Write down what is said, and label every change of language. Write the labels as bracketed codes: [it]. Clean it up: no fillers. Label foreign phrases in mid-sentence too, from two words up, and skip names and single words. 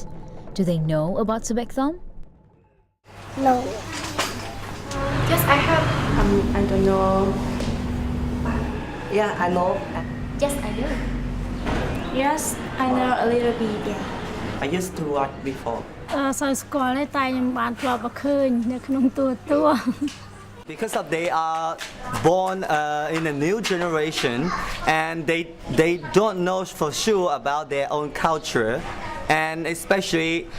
[en] Do they know about Sbek Thom? No. Yes, I have. I don't know. Yeah, I know. Yes, I do. Yes, I know a little bit. Yeah. I used to watch before. [km] សូវស្គាល់ទេតែខ្ញុំបានធ្លាប់ឃើញនៅក្នុងទូរទស្សន៍ [en] Because of they are born in a new generation and they don't know for sure about their own culture, and especially